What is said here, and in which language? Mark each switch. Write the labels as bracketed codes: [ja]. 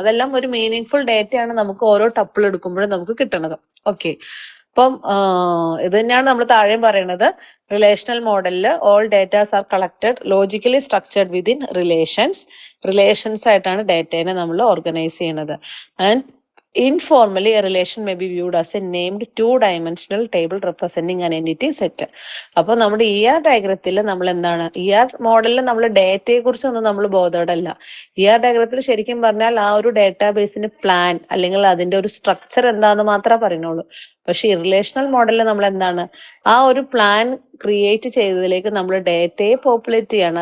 [ml] അതെല്ലാം ഒരു meaning full ഡേറ്റയാണ് നമുക്ക് ഓരോ ടപ്പിൾ എടുക്കുമ്പോഴും നമുക്ക് കിട്ടുന്നത്. ഓക്കെ, അപ്പം ഇത് തന്നെയാണ് നമ്മൾ താഴെയും പറയുന്നത്. റിലേഷണൽ മോഡലിൽ [en] all datas are collected logically structured within relations [ml] ആയിട്ടാണ് ഡേറ്റയെ നമ്മൾ ഓർഗനൈസ് ചെയ്യുന്നത്. [en] And informally a relation may be viewed as a named two-dimensional table representing an entity set. [ml] അപ്പോൾ നമ്മുടെ ഡയഗ്രത്തിൽ നമ്മൾ എന്താണ്, മോഡലിൽ നമ്മൾ ഡേറ്റയെ കുറിച്ചൊന്നും നമ്മൾ ബോധവടല്ല. ഡയഗ്രത്തിൽ ശരിക്കും പറഞ്ഞാൽ ആ ഒരു ഡേറ്റാബേസിന് പ്ലാൻ അല്ലെങ്കിൽ അതിന്റെ ഒരു സ്ട്രക്ചർ എന്താന്ന് മാത്രമേ പറയുന്നുള്ളൂ. പക്ഷെ ഈ റിലേഷണൽ മോഡലിൽ നമ്മൾ എന്താണ്, ആ ഒരു പ്ലാൻ ക്രിയേറ്റ് ചെയ്തതിലേക്ക് നമ്മൾ ഡേറ്റയെ പോപ്പുലേറ്റ് ചെയ്യാണ്.